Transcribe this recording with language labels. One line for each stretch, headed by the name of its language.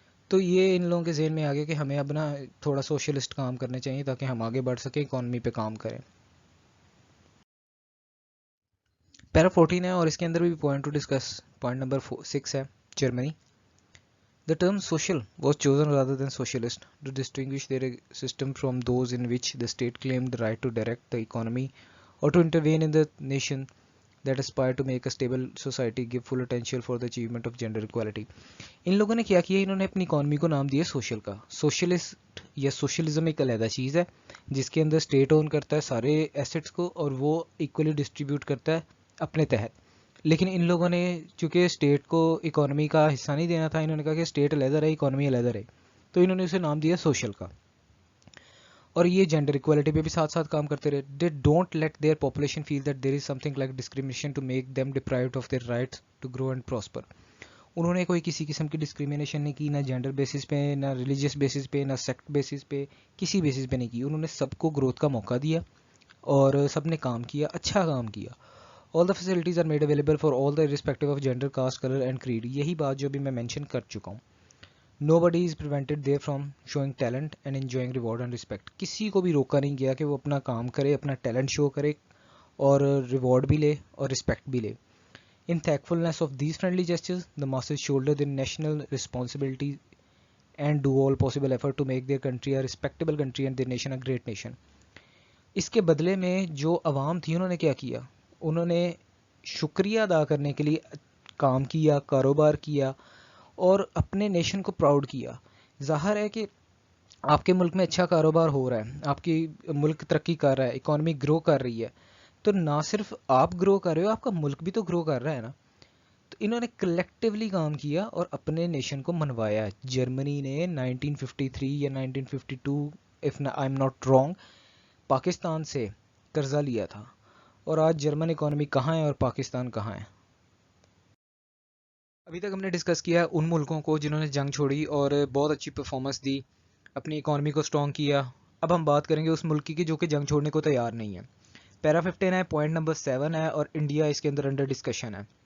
Urdu: تو یہ ان لوگوں کے ذہن میں آ گیا کہ ہمیں اب نا تھوڑا سوشلسٹ کام کرنے چاہیے تاکہ ہم آگے بڑھ سکیں، اکانومی پہ کام کریں. پیرا 14 ہے اور اس کے اندر بھی point to discuss. Point number 6 ہے Germany.
English: The term social was chosen rather than socialist to distinguish their system from those in which the state claimed the right to direct the economy or to intervene in the nation that aspired to make a stable society give full attention for the achievement of gender equality.
Urdu: ان لوگوں نے کیا کیا، انہوں نے اپنی economy کو نام دیا سوشل کا. سوشلسٹ یا سوشلزم ایک علیحدہ چیز ہے جس کے اندر اسٹیٹ اون کرتا ہے سارے ایسٹس کو اور وہ ایکولی ڈسٹریبیوٹ کرتا ہے اپنے تحت. لیکن ان لوگوں نے چونکہ اسٹیٹ کو اکانومی کا حصہ نہیں دینا تھا، انہوں نے کہا کہ اسٹیٹ علیحدہ رہے، اکانومی علیحدہ رہے، تو انہوں نے اسے نام دیا سوشل کا. اور یہ جینڈر ایکوالٹی پہ بھی ساتھ ساتھ کام کرتے رہے.
English: They don't let their population feel that there is something like discrimination to make them deprived of their rights to grow and prosper.
Urdu: انہوں نے کوئی کسی قسم کی ڈسکریمنیشن نہیں کی، نہ جینڈر بیسس پہ، نہ ریلیجیس بیسس پہ، نہ سیکٹ بیسس پہ، کسی بیسس پہ نہیں کی. انہوں نے سب کو گروتھ کا موقع دیا اور سب نے کام کیا، اچھا کام کیا.
English: All the facilities are made available for all the irrespective of gender, caste, color and creed.
Urdu: یہی بات جو بھی میں mention کر چکا ہوں.
English: Nobody is prevented there from showing talent and enjoying reward and respect.
Urdu: کسی کو بھی روکا نہیں گیا کہ وہ اپنا کام کرے، اپنا ٹیلنٹ شو کرے اور ریوارڈ بھی لے اور رسپیکٹ بھی لے.
English: In thankfulness of these friendly gestures, the masses shoulder their national responsibility and do all possible effort to make their country a respectable country and their nation a great nation.
Urdu: اس کے بدلے میں جو عوام تھی انہوں نے کیا کیا، انہوں نے شکریہ ادا کرنے کے لیے کام کیا، کاروبار کیا اور اپنے نیشن کو پراؤڈ کیا. ظاہر ہے کہ آپ کے ملک میں اچھا کاروبار ہو رہا ہے، آپ کی ملک ترقی کر رہا ہے، اکانومی گرو کر رہی ہے، تو نہ صرف آپ گرو کر رہے ہو، آپ کا ملک بھی تو گرو کر رہا ہے نا. تو انہوں نے کلیکٹیولی کام کیا اور اپنے نیشن کو منوایا. جرمنی نے 1953 یا 1952
English: if I am not wrong
Urdu: Pakistan سے قرضہ لیا تھا، اور آج جرمن اکانومی کہاں ہے اور پاکستان کہاں ہے؟ ابھی تک ہم نے ڈسکس کیا ان ملکوں کو جنہوں نے جنگ چھوڑی اور بہت اچھی پرفارمنس دی، اپنی اکانومی کو سٹرونگ کیا. اب ہم بات کریں گے اس ملک کی جو کہ جنگ چھوڑنے کو تیار نہیں ہے. پیرا 15 ہے، پوائنٹ نمبر 7 ہے، اور انڈیا اس کے اندر انڈر ڈسکشن ہے.